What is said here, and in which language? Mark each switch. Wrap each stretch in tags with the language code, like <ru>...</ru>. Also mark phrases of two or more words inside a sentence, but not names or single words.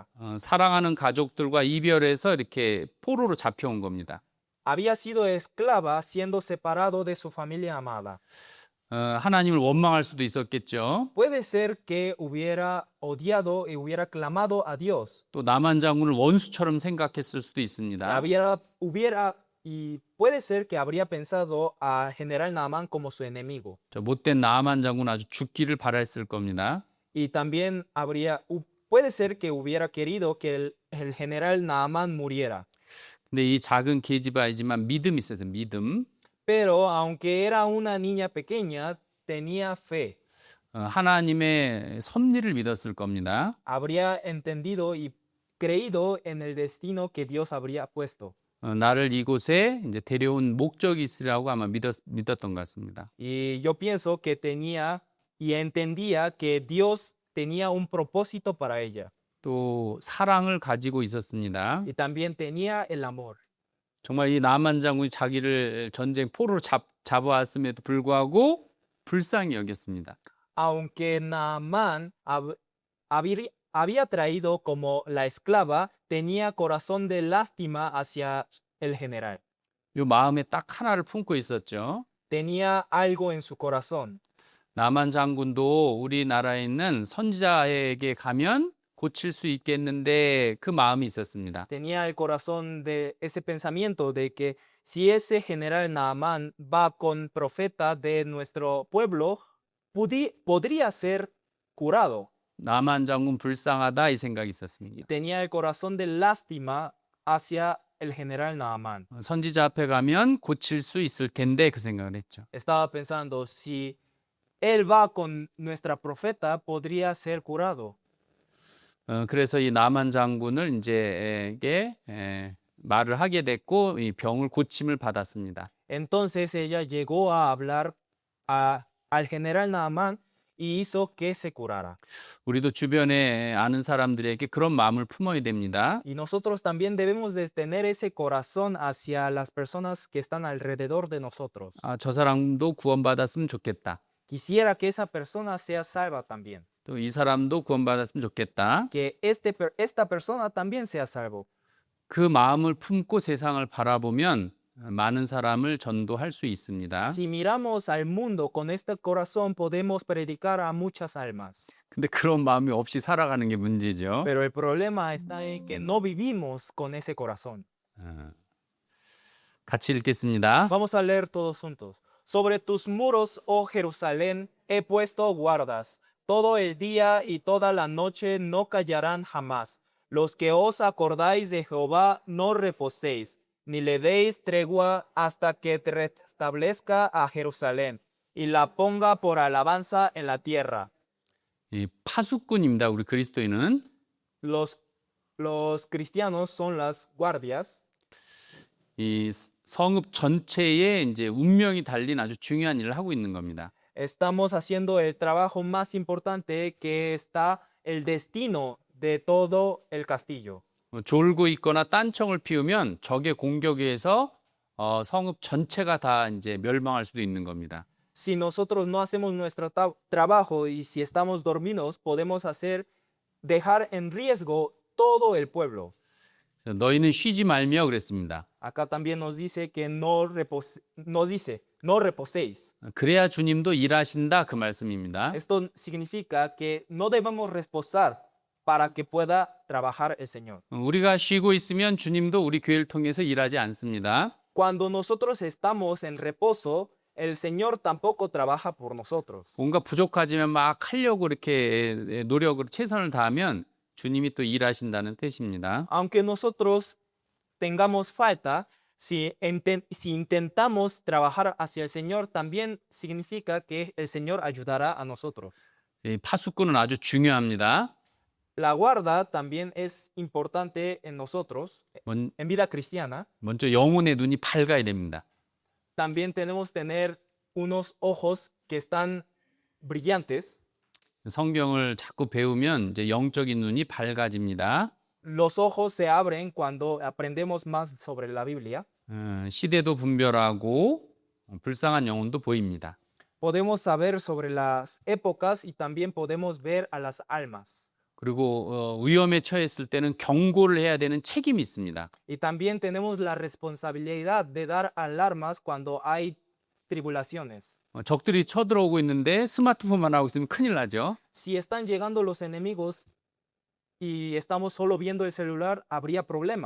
<ko>사랑하는 가족들과 이별해서 이렇게 포로로 잡혀온 겁니다.</ko> <es>Había sido esclava siendo separado de su familia amada.</es> <ko>하나님을 원망할 수도 있었겠죠.</ko> <es>Puede ser que hubiera odiado y hubiera clamado a Dios.</es> <ko>또 나만 장군을 원수처럼 생각했을 수도 있습니다.</ko> <es>Y puede ser que habría pensado a general Naamán como su enemigo.</es> <ko>저 못된 나만 장군 아주 죽기를 바랐을 겁니다.</ko> <es>Y también puede ser que hubiera querido que el general Naamán muriera.</es> <ko>근데 이 작은 계집 아이지만 믿음이 있었어요. 믿음.</ko> <es>Pero aunque era una niña pequeña, tenía fe.</es> <ko>하나님의 섭리를 믿었을 겁니다.</ko> <es>Habría entendido y creído en el destino que Dios habría puesto.</es> <ko>나를 이곳에 이제 데려온 목적이 있으라고 아마 믿었던 것 같습니다.</ko> <es>Y yo pienso que tenía y entendía que Dios tenía un propósito para ella.</es> <ko>또 사랑을 가지고 있었습니다.</ko> <es>Y también tenía el amor.</es> <ko>정말 이 나만 장군이 자기를 전쟁 포로로 잡아왔음에도 불구하고 불쌍히 여겼습니다.</ko> <es>Aunque Naamán había traído como la esclava, tenía corazón de lástima hacia el general.</es> <ko>이 마음에 딱 하나를 품고 있었죠.</ko> <es>Tenía algo en su corazón.</es> <ko>나만 장군도 우리나라에 있는 선지자에게 가면 고칠 수 있겠는데 그 마음이 있었습니다.</ko> <es>Tenía el corazón de ese pensamiento de que si ese general Naamán va con profeta de nuestro pueblo, podría ser curado.</es> <ko>나만 장군 불쌍하다 이 생각이 있었습니다.</ko> <es>Tenía el corazón de lástima hacia el general Naamán.</es> <ko>선지자 앞에 가면 고칠 수 있을 텐데 그 생각을 했죠.</ko> <es>Estaba pensando, si él va con nuestra profeta, podría ser curado.</es> <ko>그래서 이 나만 장군을 이제에게 말을 하게 됐고 이 병을 고침을 받았습니다.</ko> <es>Entonces ella llegó a hablar al general Naamán y hizo que se curara.</es> <ko>우리도 주변에 아는 사람들에게 그런 마음을 품어야 됩니다.</ko> <es>Y nosotros también debemos de tener ese corazón hacia las personas que están alrededor de nosotros.</es> <ko>아, 저 사람도 구원받았으면 좋겠다.</ko> <es>Quisiera que esa persona sea salva también.</es> <ko>또 이 사람도 구원받았으면 좋겠다.</ko> <es>Que esta persona también sea salvo.</es> <ko>그 마음을 품고 세상을 바라보면 많은 사람을 전도할 수 있습니다.</ko> <es>Si miramos al mundo con este corazón, podemos predicar a muchas almas.</es> <ko>근데 그런 마음이 없이 살아가는 게 문제죠.</ko> <es>Pero el problema está en que no vivimos con ese corazón.</es> <ko>같이 읽겠습니다.</ko> <es>Vamos a leer todos juntos. Sobre tus muros, oh Jerusalén, he puesto guardas. Todo el día y toda la noche no callarán jamás. Los que os acordáis de Jehová, no reposéis, ni le deis tregua hasta que te restablezca a Jerusalén y la ponga por alabanza en la tierra.</es> <ko>이 파수꾼입니다. 우리 그리스도인은</ko> <es>Los cristianos son las guardias.</es> <ko>이 성읍 전체에 이제 운명이 달린 아주 중요한 일을 하고 있는 겁니다.</ko> <es>Estamos haciendo el trabajo más importante, que está el destino de todo el castillo.</es> <ko>졸고 있거나 딴청을 피우면 적의 공격에 의해서 성읍 전체가 다 이제 멸망할 수도 있는 겁니다.</ko> <es>Si nosotros no hacemos nuestro trabajo y si estamos dormidos, podemos dejar en riesgo todo el pueblo.</es> <ko>그래서 너희는 쉬지 말며 그랬습니다.</ko> <es>Acá también nos dice que no reposéis.</es> <ko>그래야 주님도 일하신다 그 말씀입니다.</ko> <es>Esto significa que no debemos reposar para que pueda trabajar el Señor.</es> <ko>우리가 쉬고 있으면 주님도 우리 교회를 통해서 일하지 않습니다.</ko> <es>Cuando nosotros estamos en reposo, el Señor tampoco trabaja por nosotros.</es> <ko>뭔가 부족하지만 막 하려고 이렇게 노력으로 최선을 다하면 주님이 또 일하신다는 뜻입니다.</ko> <es>Aunque nosotros tengamos falta, si intentamos trabajar hacia el Señor, también significa que el Señor ayudará a nosotros.</es> <ko>이 파수꾼은 아주 중요합니다.</ko> <es>La guarda también es importante en nosotros,</es> <ko>먼,</ko> <es>en vida cristiana.</es> <ko>먼저 영혼의 눈이 밝아야 됩니다.</ko> <es>También tenemos que tener unos ojos que están brillantes.</es> <ko>성경을 자꾸 배우면 이제 영적인 눈이 밝아집니다.</ko> <es>Los ojos se abren cuando aprendemos más sobre la Biblia.</es> <ko>시대도 분별하고 불쌍한 영혼도 보입니다.</ko> <es>Podemos saber sobre las épocas y también podemos ver a las almas.</es> <ko>그리고 위험에 처했을 때는 경고를 해야 되는 책임이 있습니다.</ko> <es>Y también tenemos la responsabilidad de dar alarmas cuando hay tribulaciones.</es> <ko>적들이 쳐들어오고 있는데 스마트폰만 하고 있으면 큰일 나죠.</ko> <es>Si están llegando los enemigos y estamos solo viendo el celular, habría problema.</es>